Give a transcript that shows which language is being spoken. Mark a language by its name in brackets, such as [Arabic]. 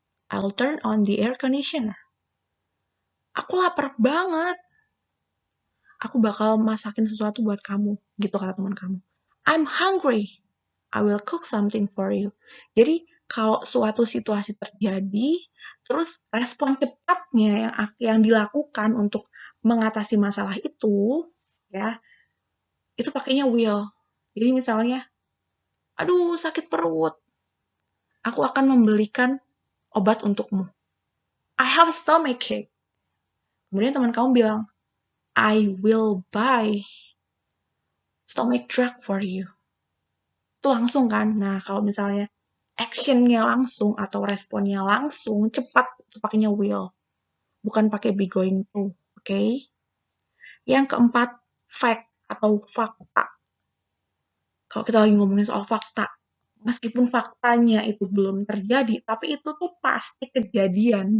[English] I'll turn on the air conditioner. [Indonesian] Aku lapar banget. Aku bakal masakin sesuatu buat kamu. Gitu kata teman kamu. [English] I'm hungry. I will cook something for you. [Indonesian] Jadi, kalau suatu situasi terjadi, terus respon cepatnya yang dilakukan untuk mengatasi masalah itu, ya, itu pakainya will. Jadi misalnya, aduh sakit perut. Aku akan membelikan obat untukmu. [English] I have a stomachache. [Indonesian] Kemudian teman kamu bilang, [English] I will buy stomach drug for you. [Indonesian] Itu langsung kan? Nah, kalau misalnya actionnya langsung atau responnya langsung, cepat, itu pakainya will. Bukan pakai be going to, oke? Yang keempat, fact atau fakta. Kalau kita lagi ngomongin soal fakta, meskipun faktanya itu belum terjadi, tapi itu tuh pasti kejadian.